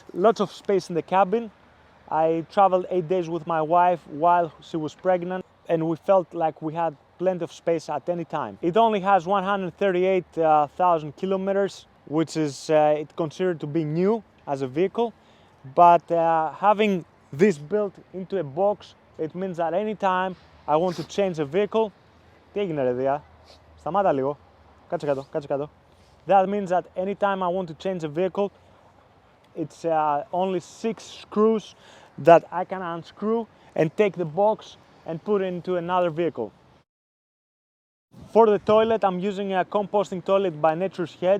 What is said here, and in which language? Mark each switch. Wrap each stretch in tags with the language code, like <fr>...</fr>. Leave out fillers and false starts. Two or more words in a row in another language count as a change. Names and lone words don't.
<en>Lots of space in the cabin. I traveled 8 days with my wife while she was pregnant, and we felt like we had plenty of space at any time. It only has 138,000 kilometers, which is it's considered to be new as a vehicle, but having this built into a box, it means that any time I want to change a vehicle.</en> <el>Τι έγινε ρε Δία, σταμάτα λίγο, κάτσε κάτω, κάτσε κάτω.</el> <en>That means that anytime I want to change a vehicle, it's only 6 screws that I can unscrew and take the box and put it into another vehicle. For the toilet, I'm using a composting toilet by Nature's Head.</en>